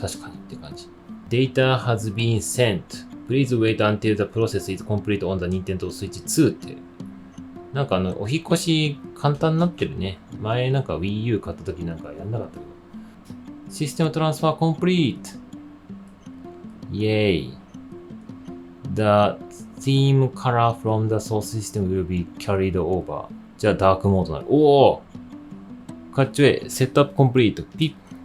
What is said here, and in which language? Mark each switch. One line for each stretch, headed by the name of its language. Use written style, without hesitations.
Japanese: 確かにって感じ。
English: Data has been sent. Please wait until the process is complete on the Nintendo Switch 2 って。
Japanese: なんかお引越し簡単になってるね。前なんか Wii U 買った時なんかやんなかったけど。
English: システムトランスファーコンプリート。イェイ。 The theme color from the source system will be carried over.
Japanese: じゃあダークモードになる。おーかっちょええ。セットアップコンプリート。ピッ。